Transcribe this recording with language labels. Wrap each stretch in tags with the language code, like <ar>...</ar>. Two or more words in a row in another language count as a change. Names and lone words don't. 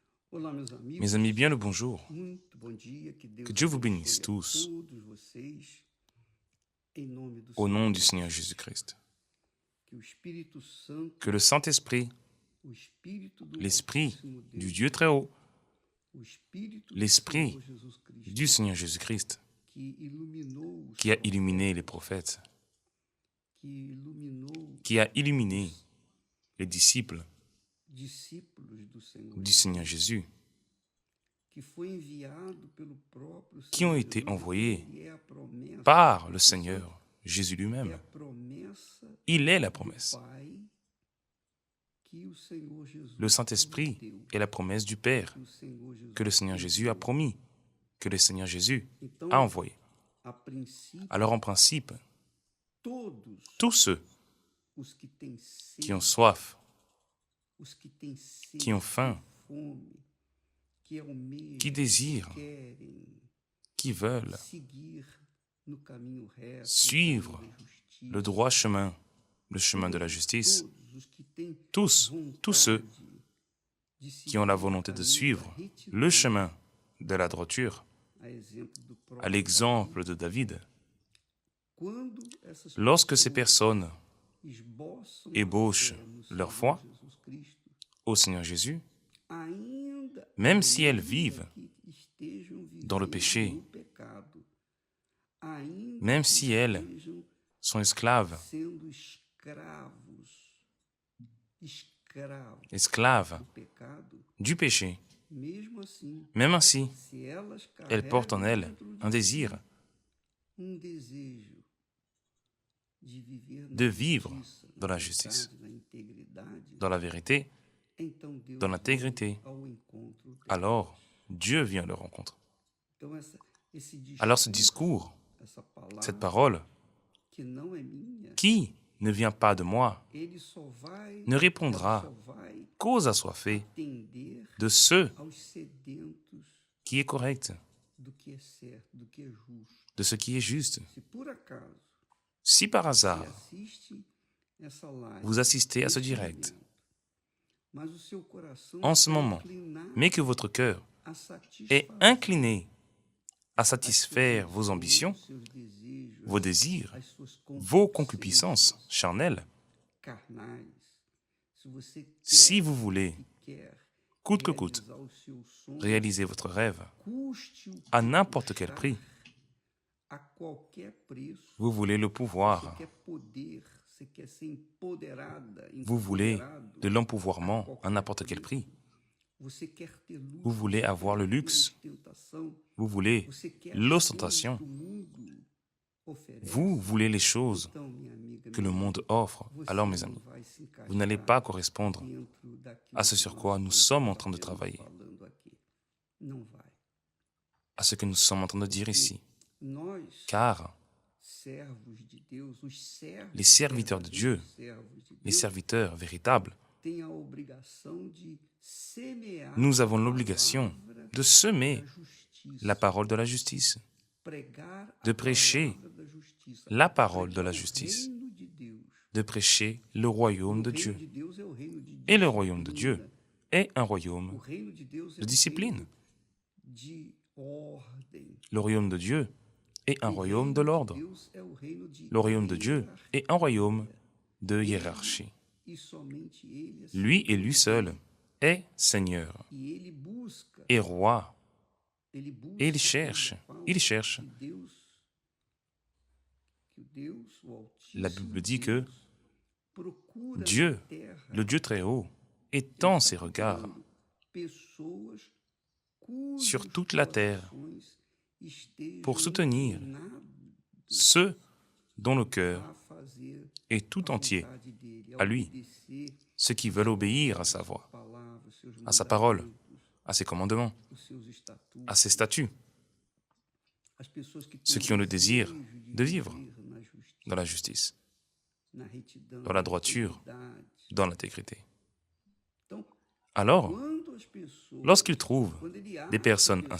<pt>Olá, meus</pt> <fr>Mes</fr> <pt>amigos,</pt> <fr>amis, bien le bonjour.</fr> <pt>muito bom dia, que</pt> <fr>Que</fr> <pt>Deus</pt> <fr>Dieu vous bénisse</fr> <pt>abençoe a</pt> <fr>tous</fr> <pt>todos vocês, em nome do</pt> <fr>au</fr> <pt>Senhor</pt> <fr>nom du</fr> <pt>Jesus.</pt> <fr>Seigneur Jésus-Christ.</fr> <pt>Que o Espírito Santo,</pt> <fr>Que le Saint-Esprit,</fr> <pt>o Espírito do</pt> <fr>l'Esprit</fr> <pt>Altíssimo</pt> <fr>du</fr> <pt>Deus,</pt> <fr>Dieu très haut,</fr> <pt>o Espírito do</pt> <fr>l'Esprit</fr> <pt>Senhor Jesus Cristo,</pt> <fr>du Seigneur Jésus-Christ,</fr> <pt>que iluminou os</pt> <fr>qui a illuminé les</fr> <pt>profetas,</pt> <fr>prophètes,</fr> <pt>que iluminou</pt> <fr>qui a illuminé les disciples</fr> <pt>discípulos do Senhor</pt> <fr>du</fr> <pt>Jesus,</pt> <fr>Seigneur Jésus,</fr> <pt>que foi enviado pelo próprio</pt> <fr>qui ont</fr> <pt>Senhor</pt> <fr>été</fr> <pt>Jesus,</pt> <fr>envoyés</fr> <pt>ele é a promessa,</pt> <fr>par le Seigneur Jésus</fr> <pt>é</pt> <fr>lui-même.</fr> <pt>a promessa</pt> <fr>Il est la</fr> <pt>do</pt> <fr>promesse.</fr> <pt>Pai que o Senhor Jesus</pt> <fr>Le Saint-Esprit</fr> <pt>prometeu,</pt> <fr>est la promesse du Père</fr> <pt>que o Senhor Jesus</pt> <fr>que le Seigneur Jésus a</fr> <pt>enviou.</pt> <fr>promis, que le Seigneur Jésus</fr> <pt>Então,</pt> <fr>a envoyé.</fr> <pt>a princípio,</pt> <fr>Alors en principe,</fr> <pt>todos</pt> <fr>tous ceux</fr> <pt>os que têm</pt> <fr>qui ont</fr> <pt>sede,</pt> <fr>soif,</fr> <pt>os que têm sede,</pt> <fr>qui ont faim,</fr> <pt>fome, que almejam,</pt> <fr>qui désirent,</fr> <pt>querem</pt> <fr>qui veulent</fr> <pt>seguir no caminho reto,</pt> <fr>suivre</fr> <pt>no caminho da justiça,</pt> <fr>le droit chemin, le chemin de la justice,</fr> <pt>todos os que têm</pt> <fr>tous ceux</fr> <pt>vontade de</pt> <fr>qui ont la</fr> <pt>seguir o</pt> <fr>volonté de</fr> <pt>caminho</pt> <fr>suivre</fr> <pt>da retidão,</pt> <fr>le chemin de la droiture,</fr> <pt>a exemplo do</pt> <fr>à</fr> <pt>próprio</pt> <fr>l'exemple de David,</fr> <pt>quando essas</pt> <fr>lorsque ces</fr> <pt>pessoas</pt> <fr>personnes</fr> <pt>esboçam</pt> <fr>ébauchent</fr> <pt>a fé no</pt> <fr>leur</fr> <pt>Senhor</pt> <fr>foi</fr> <pt>Jesus Cristo,</pt> <fr>au Seigneur Jésus,</fr> <pt>ainda</pt> <fr>même si elles vivent</fr> <pt>que estejam</pt> <fr>dans le</fr> <pt>vivendo</pt> <fr>péché,</fr> <pt>no pecado, ainda</pt> <fr>même</fr> <pt>que</pt> <fr>si elles</fr> <pt>estejam</pt> <fr>sont esclaves,</fr> <pt>sendo escravos</pt> <fr>esclaves</fr> <pt>do pecado,</pt> <fr>du péché,</fr> <pt>mesmo assim,</pt> <fr>même ainsi,</fr> <pt>se elas</pt> <fr>elles portent en</fr> <pt>carregam</pt> <fr>elles</fr> <pt>dentro de</pt> <fr>un désir</fr> <pt>desejo</pt> <fr>de vivre dans la</fr> <pt>na</pt> <fr>justice,</fr> <pt>verdade, na integridade,</pt> <fr>dans la vérité,</fr> <pt>então Deus</pt> <fr>dans l'intégrité.</fr> <pt>vem ao encontro delas.</pt> <fr>Alors Dieu vient à leur rencontre.</fr> <pt>Então, esse</pt> <fr>Alors ce discours,</fr> <pt>essa palavra,</pt> <fr>cette parole,</fr> <pt>que não é minha,</pt> <fr>qui ne vient pas de moi,</fr> <pt>ele só vai,</pt> <fr>ne</fr> <pt>ela</pt> <fr>répondra</fr> <pt>só vai</pt> <fr>qu'aux assoiffés</fr> <pt>atender</pt> <fr>de ceux</fr> <pt>aos sedentos</pt> <fr>qui est correct,</fr> <pt>do que é certo, do que é justo.</pt> <fr>de ce qui est juste.</fr> <pt>Se por acaso</pt> <fr>Si par</fr> <pt>você</pt> <fr>hasard</fr> <pt>assiste essa live,</pt> <fr>vous assistez à ce</fr> <pt>nesse</pt> <fr>direct,</fr> <pt>momento, mas o seu coração</pt> <fr>en ce</fr> <pt>é</pt> <fr>moment,</fr> <pt>inclinado</pt> <fr>mais que votre cœur</fr> <pt>a</pt> <fr>est</fr> <pt>satisfazer</pt> <fr>incliné à</fr> <pt>as</pt> <fr>satisfaire</fr> <pt>suas</pt> <fr>vos ambitions,</fr> <pt>os seus desejos,</pt> <fr>vos désirs,</fr> <pt>as suas</pt> <fr>vos concupiscences charnelles,</fr> <pt>carnais, se você</pt> <fr>si vous voulez,</fr> <pt>quer</pt> <fr>coûte que coûte,</fr> <pt>realizar os seus sonhos,</pt> <fr>réaliser votre rêve</fr> <pt>custe o</pt> <fr>à</fr> <pt>que</pt> <fr>n'importe quel</fr> <pt>custar,</pt> <fr>prix,</fr> <pt>a qualquer preço,</pt> <fr>vous voulez le</fr> <pt>você</pt> <fr>pouvoir,</fr> <pt>quer poder, você quer ser empoderada,</pt> <fr>vous voulez</fr> <pt>empoderado,</pt> <fr>de l'empouvoirment à n'importe quel prix,</fr> <pt>você quer ter luxo,</pt> <fr>vous voulez avoir le</fr> <pt>ter</pt> <fr>luxe,</fr> <pt>ostentação,</pt> <fr>vous voulez</fr> <pt>você quer</pt> <fr>l'ostentation,</fr> <pt>as coisas que o mundo oferece.</pt> <fr>vous voulez les choses</fr> <pt>Então, minha amiga,</pt> <fr>que le monde offre.</fr> <pt>você</pt> <fr>Alors mes</fr> <pt>não</pt> <fr>amis,</fr> <pt>vai se encaixar</pt> <fr>vous n'allez pas correspondre</fr> <pt>dentro daquilo</pt> <fr>à ce</fr> <pt>que</pt> <fr>sur</fr> <pt>nós</pt> <fr>quoi nous</fr> <pt>estamos</pt> <fr>sommes en train de</fr> <pt>debatendo,</pt> <fr>travailler,</fr> <pt>falando aqui. Não vai.</pt> <fr>à ce que nous sommes en train de dire ici.</fr> <pt>Nós,</pt> <fr>Car</fr> <pt>servos de Deus, os servos</pt> <fr>les serviteurs de Dieu,</fr> <pt>verdadeiros servos de</pt> <fr>les</fr> <pt>Deus,</pt> <fr>serviteurs véritables,</fr> <pt>têm a obrigação de semear</pt> <fr>nous avons</fr> <pt>a</pt> <fr>l'obligation</fr> <pt>palavra</pt> <fr>de semer</fr> <pt>da justiça,</pt> <fr>la parole de la justice,</fr> <pt>pregar a</pt> <fr>de prêcher</fr> <pt>palavra da justiça,</pt> <fr>la parole de</fr> <pt>pregar</pt> <fr>la</fr> <pt>o</pt> <fr>justice,</fr> <pt>reino de Deus.</pt> <fr>de prêcher le royaume de</fr> <pt>O reino</pt> <fr>Dieu.</fr> <pt>de Deus é o reino de</pt> <fr>Et le royaume de Dieu</fr> <pt>disciplina.</pt> <fr>est un</fr> <pt>O</pt> <fr>royaume</fr> <pt>reino de Deus é</pt> <fr>de</fr> <pt>o</pt> <fr>discipline.</fr> <pt>reino de ordem.</pt> <fr>Le royaume de Dieu est un</fr> <pt>O</pt> <fr>royaume de</fr> <pt>reino</pt> <fr>l'ordre.</fr> <pt>Deus é o reino de</pt> <fr>Le royaume de Dieu est un royaume de hiérarchie.</fr> <pt>e somente ele é</pt> <fr>Lui et</fr> <pt>Senhor.</pt> <fr>lui seul est Seigneur</fr> <pt>E ele busca,</pt> <fr>et roi.</fr> <pt>ele busca,</pt> <fr>Et il cherche, il cherche.</fr> <pt>que Deus, o Altíssimo</pt> <fr>La Bible dit que</fr> <pt>Deus, procura</pt> <fr>Dieu,</fr> <pt>na terra</pt> <fr>le Dieu très haut, étend ses regards</fr> <pt>pessoas</pt> <fr>sur</fr> <pt>cujos</pt> <fr>toute la terre</fr> <pt>corações estejam</pt> <fr>pour soutenir</fr> <pt>inclinados</pt> <fr>ceux dont le cœur</fr> <pt>a fazer</pt> <fr>est tout</fr> <pt>a</pt> <fr>entier</fr> <pt>vontade dele,</pt> <fr>à lui,</fr> <pt>obedecer</pt> <fr>ceux qui veulent obéir à sa voix,</fr> <pt>palavras, seus</pt> <fr>à sa parole,</fr> <pt>mandamentos,</pt> <fr>à ses commandements,</fr> <pt>os seus estatutos,</pt> <fr>à ses statuts,</fr> <pt>as pessoas que</pt> <fr>ceux</fr> <pt>têm</pt> <fr>qui ont le désir</fr> <pt>desejo</pt> <fr>de vivre</fr> <pt>viver na justiça,</pt> <fr>dans la justice,</fr> <pt>na retidão,</pt> <fr>dans la droiture,</fr> <pt>na integridade.</pt> <fr>dans l'intégrité.</fr> <pt>Então,</pt> <fr>Alors,</fr> <pt>quando as pessoas,</pt> <fr>lorsqu'il trouve</fr> <pt>quando ele acha</pt> <fr>des personnes</fr> <pt>pessoas</pt>